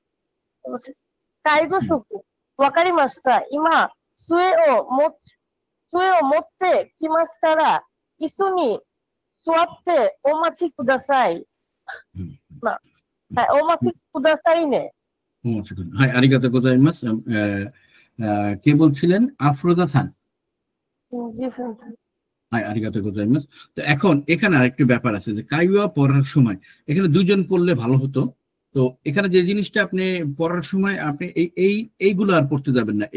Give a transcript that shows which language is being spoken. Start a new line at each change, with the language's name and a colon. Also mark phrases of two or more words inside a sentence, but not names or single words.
Japanese: 介護職、わかりました。今、杖を持ってきますから、椅子に座ってお待ちください。 হুম はい、お待ちくださいね。はい、ありがとうございます.
Bangla: কে বলছিলেন? আফরোজা সান। জি, সেন্সেই। হ্যাঁ,
Japanese: ありがとうございます.
Bangla: তো এখন এখানে আরেকটি ব্যাপার আছে যে কাইওয়া পড়ার সময় এখানে দুইজন পড়লে ভালো হতো। তো এখানে যে জিনিসটা আপনি পড়ার সময় আপনি এইগুলো আর পড়তে যাবেন না।